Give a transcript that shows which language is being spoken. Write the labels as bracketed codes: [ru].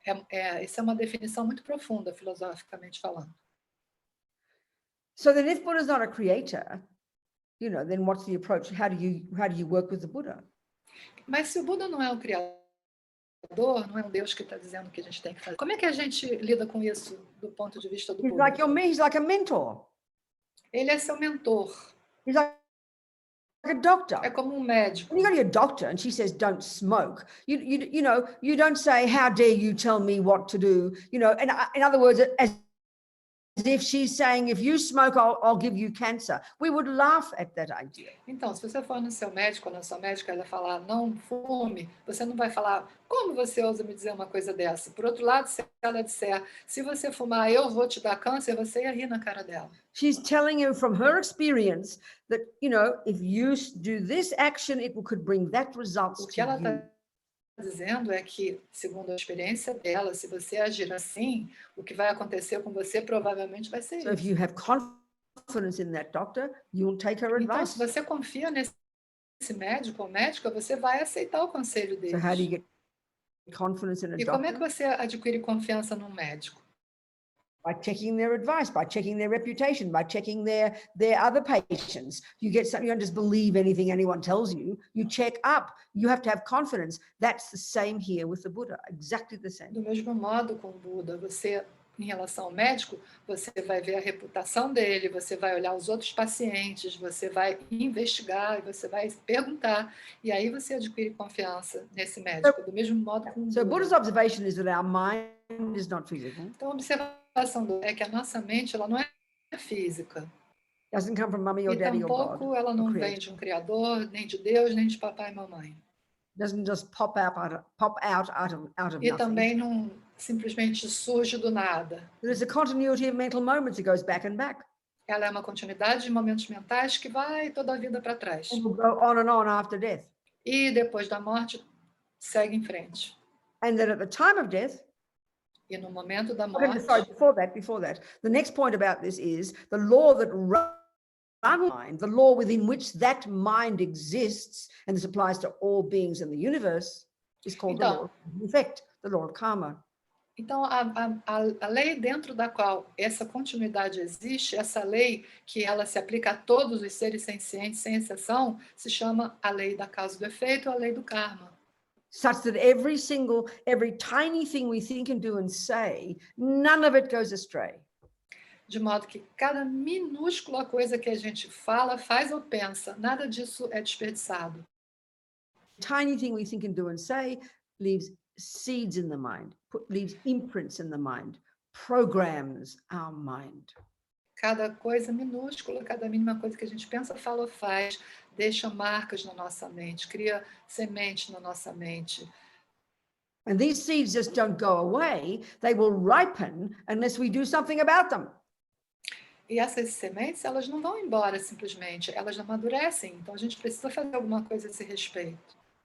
[pt] Essa é uma definição muito profunda, filosoficamente falando. [en] So then if Buddha is not a creator, you know, then what's the approach? How do you work with the Buddha? [pt] Mas se o Buda não é o criador, não é um Deus que está dizendo o que a gente tem que fazer. Como é que a gente lida com isso do ponto de vista do Buda? [en] He's like a mentor. [pt] Ele é seu mentor. [en] He's like a doctor. [pt] É como médico. [en] When you go to your doctor and she says, don't smoke, you know, you don't say, how dare you tell me what to do? You know, and in other words, as if she's saying, if you smoke, I'll give you cancer. We would laugh at that idea. [pt] Então, se você for no seu médico ou na sua médica, ela falar, não fume, você não vai falar, como você ousa me dizer uma coisa dessa? Por outro lado, se ela disser, se você fumar, eu vou te dar câncer, você ia rir na cara dela. [en] She's telling you from her experience that, you know, if you do this action, it could bring that results to you. [pt] O que ela está dizendo é que, segundo a experiência dela, se você agir assim, o que vai acontecer com você provavelmente vai ser isso. [en] So if you have confidence in that doctor, you will take her advice. [pt] Então, se você confia nesse médico ou médica, você vai aceitar o conselho deles. [en] So how do you get confidence in a doctor? [pt] E como é que você adquire confiança num médico? [en] By checking their advice, by checking their reputation, by checking their other patients. You don't just believe anything anyone tells you. You check up. You have to have confidence. That's the same here with the Buddha. Exactly the same. [pt] Do mesmo modo com o Buda, você, em relação ao médico, você vai ver a reputação dele, você vai olhar os outros pacientes, você vai investigar e você vai perguntar. E aí você adquire confiança nesse médico. Do mesmo modo com o Buda. [en] So Buddha's observation is that our mind is not physical. [pt] Então, a observação é que a nossa mente ela não é física. [en] Doesn't come from mommy or daddy or God. [pt] E tampouco ela não vem de um criador, nem de Deus, nem de papai e mamãe. [en] Doesn't just pop out of [pt] E [en] nothing. [pt] também não simplesmente surge do nada. [en] There's a continuity of mental moments that goes back and back. [pt] Ela é uma continuidade de momentos mentais que vai toda a vida para trás. [en] And will go on and on after death. [pt] E depois da morte segue em frente. [en] And that at the time of death, [pt] e no momento da morte. [en] Sorry, before that, the next point about this is the law that runs mind, the law within which that mind exists, and this applies to all beings in the universe, is called the law of effect, the law of karma. [pt] Então, a lei dentro da qual essa continuidade existe, essa lei que ela se aplica a todos os seres sencientes, sem exceção, se chama a lei da causa e do efeito, a lei do karma. [en] Such that every tiny thing we think and do and say, none of it goes astray. [pt] De modo que cada minúscula coisa que a gente fala, faz ou pensa, nada disso é desperdiçado. [en] Tiny thing we think and do and say leaves seeds in the mind, leaves imprints in the mind, programs our mind. [pt] Cada coisa minúscula, cada mínima coisa que a gente pensa, fala ou faz, deixa marcas na nossa mente, cria sementes na nossa mente. [en] And these seeds just don't go away, they will ripen unless we do something about them. [pt] E essas sementes, elas não vão embora simplesmente, elas amadurecem, então a gente precisa fazer alguma coisa a esse respeito.